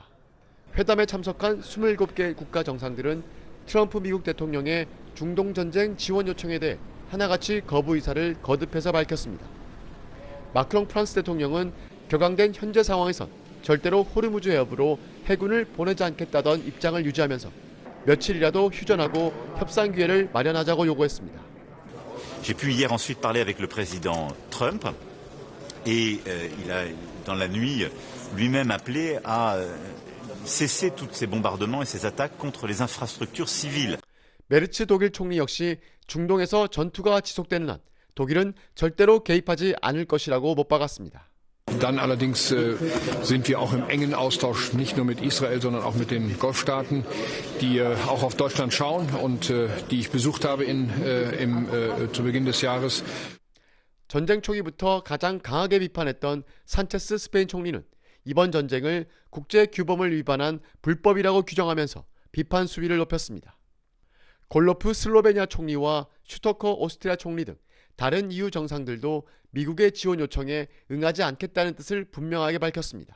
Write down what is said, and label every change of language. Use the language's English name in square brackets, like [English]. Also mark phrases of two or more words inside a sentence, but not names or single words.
[Korean] 회담에 참석한 27개 국가 정상들은 트럼프 미국 대통령의 중동 전쟁 지원 요청에 대해 하나같이 거부 의사를 거듭해서 밝혔습니다. 마크롱 프랑스 대통령은 격앙된 현재 상황에선 절대로 호르무즈 해협으로 해군을 보내지 않겠다던 입장을 유지하면서 며칠이라도 휴전하고 협상 기회를 마련하자고 요구했습니다. [French] J'ai pu hier ensuite parler avec le président Trump et il a dans la nuit lui-même appelé à cesser tous ces bombardements et ces attaques contre les infrastructures civiles. [Korean] 메르츠 독일 총리 역시 중동에서 전투가 지속되는 한 독일은 절대로 개입하지 않을 것이라고 못 박았습니다. [German] Dann allerdings sind wir auch im engen Austausch, nicht nur mit Israel, sondern auch mit den Golfstaaten, die auch auf Deutschland schauen und die ich besucht habe zu Beginn des Jahres. [Korean] 전쟁 초기부터 가장 강하게 비판했던 산체스 스페인 총리는 이번 전쟁을 국제 규범을 위반한 불법이라고 규정하면서 비판 수위를 높였습니다. 골로프 슬로베니아 총리와 슈터커 오스트리아 총리 등 다른 EU 정상들도 미국의 지원 요청에 응하지 않겠다는 뜻을 분명하게 밝혔습니다.